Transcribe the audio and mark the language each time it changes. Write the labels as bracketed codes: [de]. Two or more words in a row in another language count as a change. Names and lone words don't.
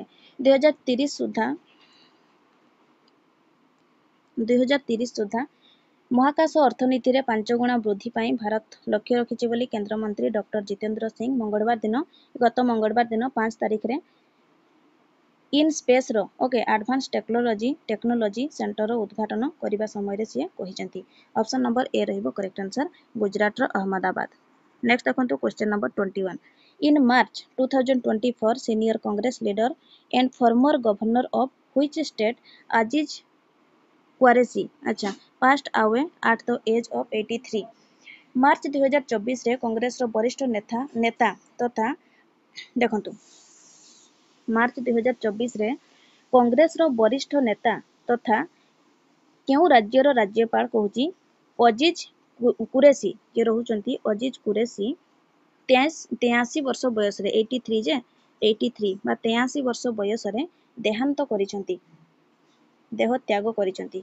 [or] 2030 ସୁଦ୍ଧା ମହାକାଶ ଅର୍ଥନୀତିରେ 5 ଗୁଣା ବୃଦ୍ଧି ପାଇଁ ଭାରତ ଲକ୍ଷ୍ୟ ରଖିଛି ବୋଲି କେନ୍ଦ୍ରମନ୍ତ୍ରୀ ଡକ୍ଟର ଜିତେନ୍ଦ୍ର ସିଂ ଗତ ମଙ୍ଗଳବାର ଦିନ 5 ତାରିଖରେ ଇନ୍ ସ୍ପେସ୍ର ଓକେ ଆଡଭାନ୍ସ ଟେକ୍ନୋଲୋଜି ସେଣ୍ଟରର ଉଦ୍ଘାଟନ କରିବା ସମୟରେ ସିଏ କହିଛନ୍ତି। [en] option number A [or] ରହିବ [en] correct answer, [or] ଗୁଜରାଟର ଅହମ୍ମଦାବାଦ। [en] next ଦେଖନ୍ତୁ question number 21। In March 2024 senior Congress leader and former governor of which state Aziz Qureshi passed away at the age of 83? [or] ମାର୍ଚ୍ଚ 2024ରେ କଂଗ୍ରେସର ବରିଷ୍ଠ ନେତା ତଥା ଦେଖନ୍ତୁ ମାର୍ଚ୍ଚ 2024ରେ କଂଗ୍ରେସର ବରିଷ୍ଠ ନେତା ତଥା କେଉଁ ରାଜ୍ୟର ରାଜ୍ୟପାଳ କହୁଛି ଅଜିଜ କୁରେଶୀ ଯିଏ ରହୁଛନ୍ତି ଅଜିଜ କୁରେଶୀ 83 ବର୍ଷ ବୟସରେ 83 ବା 83 ବର୍ଷ ବୟସରେ ଦେହାନ୍ତ କରିଛନ୍ତି, ଦେହ ତ୍ୟାଗ କରିଛନ୍ତି।